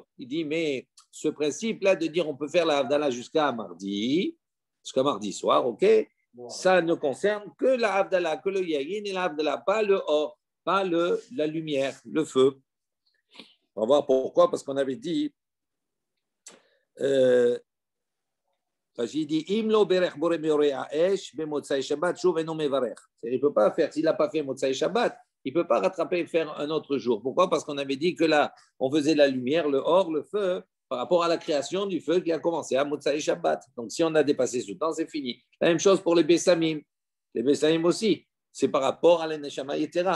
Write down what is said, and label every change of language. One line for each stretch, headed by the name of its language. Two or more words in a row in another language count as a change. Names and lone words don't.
French: Il dit mais ce principe-là de dire on peut faire la Havdalah jusqu'à mardi soir, ok? Ça ne concerne que la Havdalah, que le Yayin et la Havdalah, pas le or, pas la lumière, le feu. On va voir pourquoi, parce qu'on avait dit, j'ai dit,
Hebrew: אם לא בירך בורא מאורי האש במוצאי שבת שוב אינו מברך.
French: Il ne peut pas faire, s'il n'a pas fait
Hebrew: מוצאי שבת,
French: il ne peut pas rattraper et faire un autre jour. Pourquoi? Parce qu'on avait dit que là, on faisait la lumière, le or, le feu, par rapport à la création du feu qui a commencé à
Hebrew: מוצאי שבת.
French: Donc, si on a dépassé ce temps, c'est fini. La même chose pour les Bessamim. Les Bessamim aussi, c'est par rapport à
Hebrew: הנשמה יתרה.